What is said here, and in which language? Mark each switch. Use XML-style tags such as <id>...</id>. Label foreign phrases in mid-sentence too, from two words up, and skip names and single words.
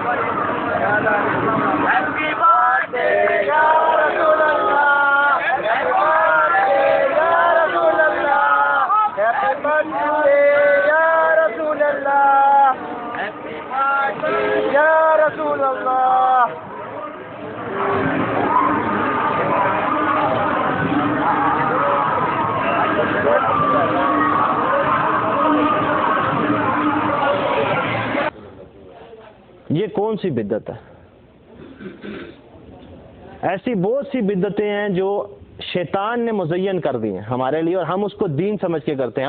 <en>Happy birthday</en> <ar>يا رسول الله,</ar> <en>happy birthday</en> <ar>يا رسول الله,</ar> <en>happy birthday</en> <ar>يا رسول الله,</ar> <en>happy birthday</en> <ar>يا رسول الله.</ar> <ur>یہ کون سی بدعت ہے؟ ایسی بہت سی بدعتیں ہیں جو شیطان نے مزین کر دی ہیں ہمارے لیے، اور ہم اس کو دین سمجھ کے کرتے ہیں۔</ur>